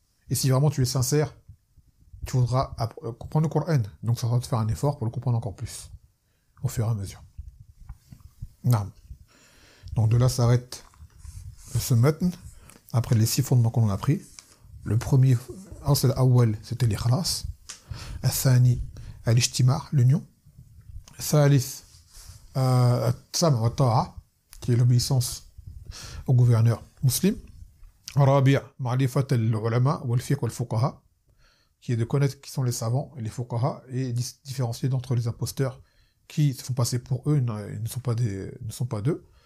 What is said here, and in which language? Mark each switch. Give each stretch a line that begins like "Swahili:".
French: Et si vraiment tu es sincère, tu voudras comprendre le Coran. Donc ça va te faire un effort pour le comprendre encore plus. Au fur et à mesure. Non. Donc de là s'arrête ce matn. Après les 6 fondements qu'on a appris. Le premier
Arabic: الأصل الأول
French: c'était
Arabic: الإخلاص. الثاني الاجتماع,
French: l'union.
Arabic: الثالث السمع والطاعة,
French: qui est l'obéissance au gouverneur musulman.
Arabic: الرابع معرفة العلماء والفقه والفقهاء,
French: qui est de connaître qui sont les savants et les fuqaha et différencier d'entre les imposteurs qui se font passer pour eux, ils ne sont pas d'eux.